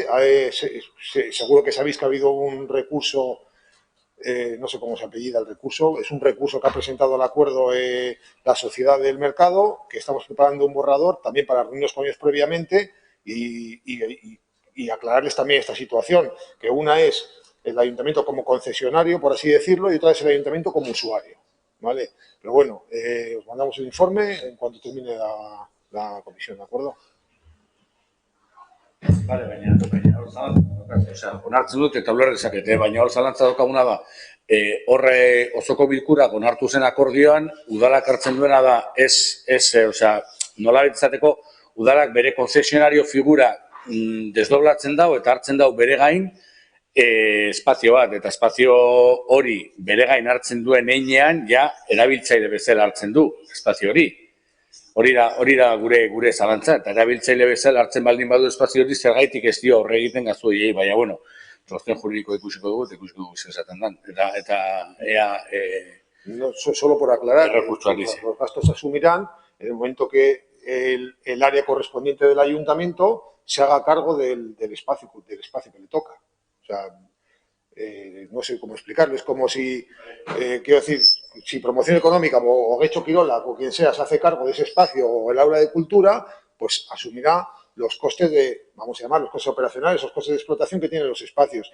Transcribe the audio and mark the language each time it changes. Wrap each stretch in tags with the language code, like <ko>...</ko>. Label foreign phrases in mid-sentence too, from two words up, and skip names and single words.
<es>Seguro que sabéis que ha habido un recurso, no sé cómo se apellida el recurso, es un recurso que ha presentado al acuerdo la sociedad del mercado, que estamos preparando un borrador también para reunirnos con ellos previamente y aclararles también esta situación, que una es el ayuntamiento como concesionario, por así decirlo, y otra es el ayuntamiento como usuario, ¿vale? Pero bueno, os mandamos el informe en cuanto termine la comisión, ¿de acuerdo?</es> <eu>Bale, baina onartzen dut eta uler dezakete, baina hor zalantza daukaguna da, horre osoko bilkurak onartu zen akordioan, udalak hartzen duena da, nola izateko udalak bere konzesionario figura desdoblatzen dago eta hartzen dago bere gain espazio bat, eta espazio hori bere gain hartzen duen heinean, ja, erabiltzaile bezala hartzen du espazio hori. Hori da gure zalantza, eta erabiltzaile bezala hartzen baldin badu espazio hori zergaitik ez dio horre egiten gazuei, baina, bueno, txosten juridiko ikusiko dugu esaten dan. Eta ea...</eu> <es>No, solo por aclarar, los gastos se asumirán en el momento que el área correspondiente del ayuntamiento se haga cargo del espacio que le toca. O sea, no sé cómo explicarlo, es como si, quiero decir, si Promoción Económica o Getxo Kirola o quien sea se hace cargo de ese espacio o el aula de cultura, pues asumirá los costes de, vamos a llamar, los costes operacionales, los costes de explotación que tienen los espacios.</es>